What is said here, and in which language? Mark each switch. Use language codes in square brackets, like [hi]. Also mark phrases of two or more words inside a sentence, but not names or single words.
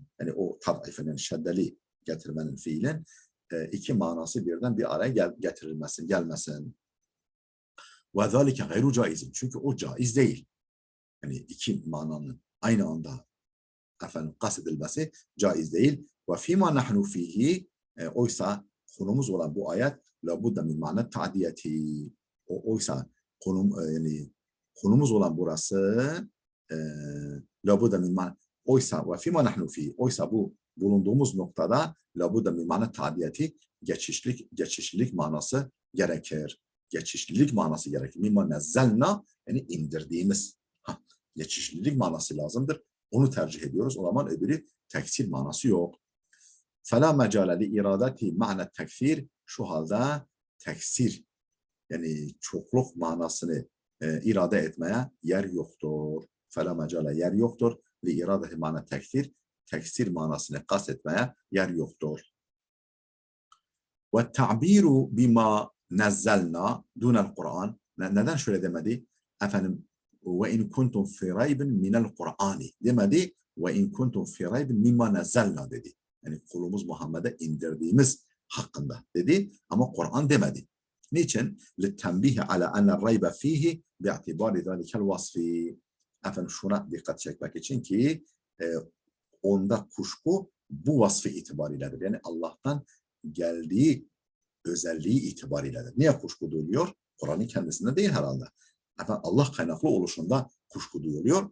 [tr] Yani o tad'ifin yani şeddeli getirmenin fiilin iki manası birden bir araya gelmesin. [ar] وذلك غير جائز. [tr] Çünkü o caiz değil. Yani iki mananın aynı anda efendim kastedilmesi caiz değil. [ar] وفيما نحن فيه [tr] oysa konumuz olan bu ayet [ar] لا بد من معنى التعدية. [tr] Oysa yani konumuz olan burası [ar] لا بد من معنى [tr] oysa [ar] وفيما نحن فيه [tr] oysa bu bulunduğumuz noktada [ar] لا بد من معنى التعدية [tr] geçişlilik manası gerekir. Geçişlilik manası gerekir. [ar] مما نزلنا [tr] yani indirdiğimiz. Geçişlilik manası lazımdır. Onu tercih ediyoruz. O zaman öbürü teksir manası yok. [ar] فَلَا مَجَالَ لِإِرَادَةِ مَعْنَ tekfir. [tr] Şu halde teksir yani çokluk manasını irade etmeye yer yoktur. [ar] فَلَا مَجَالَ [tr] yer yoktur. [ar] لِإِرَادَةِ مَعْنَ tekfir. [tr] Teksir manasını kastetmeye yer yoktur. [ar] وَالتَّعْبِيرُ بِمَا نَزَّلْنَا دُونَ الْقُرْآنِ. [tr] Neden şöyle demedi? Efendim [ar] وَاِنْ كُنْتُمْ فِي رَيْبٍ مِنَ الْقُرْآنِ [tr] demedi. [ar] وَاِنْ كُنْتُمْ فِي رَيْبٍ مِمَّا نَزَّلْنَا dedi. [tr] Yani kulumuz Muhammed'e indirdiğimiz hakkında dedi ama Kur'an demedi. Niçin? [ar] لِتَّنْبِهِ عَلَى أَنَّ الرَّيْبَ ف۪يهِ بِاعْتِبَارِ ذَلِكَ الْوَصْفِ. [tr] Efendim şuna dikkat çekmek için ki onda kuşku bu vasfı itibarıyledir. Yani Allah'tan geldiği özelliği itibarıyledir. Niye kuşku duyuluyor? Kur'an'ın kendisinde değil herhalde. Efendim Allah kaynaklı oluşunda kuşku duyuluyor.